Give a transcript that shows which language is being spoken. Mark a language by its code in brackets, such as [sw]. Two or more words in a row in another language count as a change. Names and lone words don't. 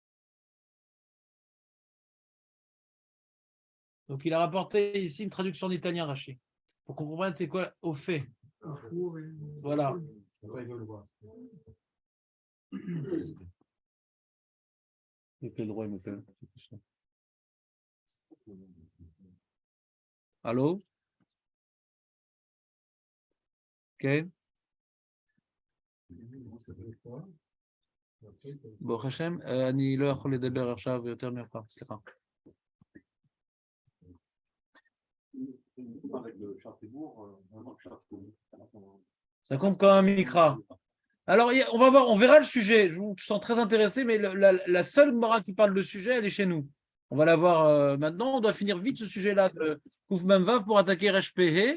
[fr] Donc, il a rapporté ici une traduction en italien, Rachi, pour qu'on comprenne c'est quoi au fait. Voilà. Quel droit il me fait? Allô? Ok. [he] ברוך השם, אני לא יכול לדבר עכשיו יותר ממך, סליחה. [fr] Ça compte comme un mikra. Alors, on va voir, on verra le sujet. Je vous sens très intéressé, mais la seule Gemara qui parle de sujet, elle est chez nous. On va la voir maintenant. On doit finir vite ce sujet-là de Kouf Memvav pour attaquer Resh Pehe.